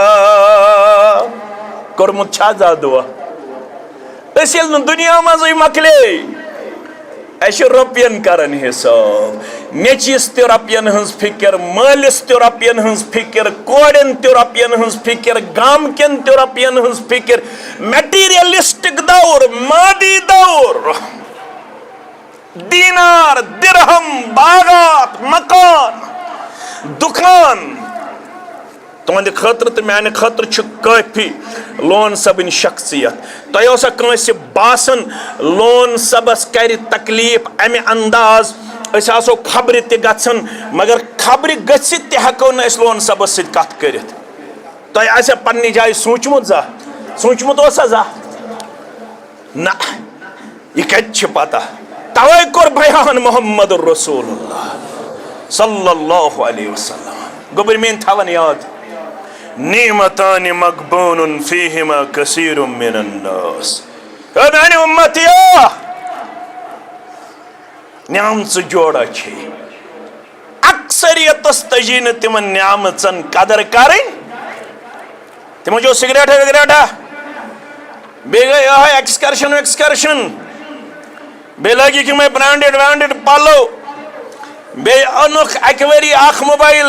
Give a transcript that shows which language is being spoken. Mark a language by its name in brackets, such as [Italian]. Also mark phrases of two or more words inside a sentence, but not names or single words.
[Kashmiri] کوٚرمُت چھا زانٛہہ دعا أسۍ ییٚلہِ نہٕ دُنیا منٛزٕے مۄکلے اَسہِ چھِ رۄپین کران حساب نیٚچوِس تہِ رۄپین ہٕنٛز فِکر مٲلِس تہِ رۄپین ہٕنٛز فِکر کورٮ۪ن تہِ رۄپین ہٕنٛز فِکر گامکٮ۪ن تہِ رۄپین ہٕنٛز فِکر میٹیریلسٹک دور مادی دور دینار درہم باغات مکان دکان تہنٛدِ خٲطرٕ تہٕ میانہِ خٲطرٕ چھُ کٲفی لون صٲبٕنۍ شخصیت تۄہہِ اوسا کٲنٛسہِ باسان لون صٲبس کرِ تکلیف امہِ انداز أسۍ آسو خبرِ تہِ گژھان مگر خبرِ گٔژھِتھ تہِ ہٮ۪کو نہٕ أسۍ لون صٲبس سۭتۍ کتھ کٔرِتھ تۄہہِ آسیا پننہِ جایہِ سوٗنٛچمُت زانٛہہ سوٗنٛچمُت اوسا زانٛہہ نہ یہِ کتہِ چھِ پتہ توے کوٚر بیان محمد رسول اللہ [Arabic] صلی اللہ علیہ وسلم [Kashmiri] گوٚبُر میٲنۍ تھاوان یاد [Arabic] نعمتان مغبون فیہما کثیر من الناس [Kashmiri] اے میانہِ اُمتیا نعمژٕ جوڑا چھے اکثریتس تجی نہٕ تِمن نعمژن قدر کرٕنۍ تِمو چیو سگریٹا وگریٹا بیٚیہِ گٔے یِہوے ایکسکرشن ویکسکرشن بیٚیہِ لٲگِکھ یِمے برانڈڈ وانڈڈ پلو بیٚیہِ اوٚنُکھ اکہِ ؤری اکھ موبایل